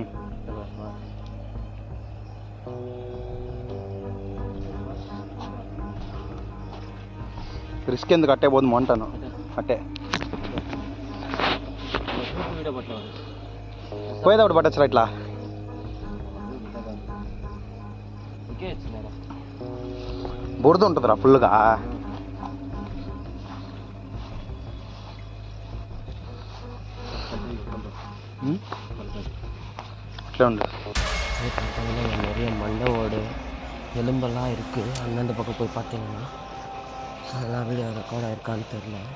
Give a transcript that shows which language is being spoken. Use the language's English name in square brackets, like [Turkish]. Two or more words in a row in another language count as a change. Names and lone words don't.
[Telugu] రిస్క్ ఎందుకు అట్టే పోదు అంటాను. అట్టే పోయేటప్పుడు పట్టచ్చురా ఇట్లా. బురద ఉంటుందిరా ఫుల్గా. [Tamil] இட்ல உண்டு. பார்த்தீங்கன்னா இங்கே நிறைய மண்டை ஓடு எலும்பெல்லாம் இருக்குது. அந்தந்த பக்கம் போய் பார்த்தீங்கன்னா அதெல்லாம் [English] video record [Tamil] ஆயிருக்கான்னு தெரில.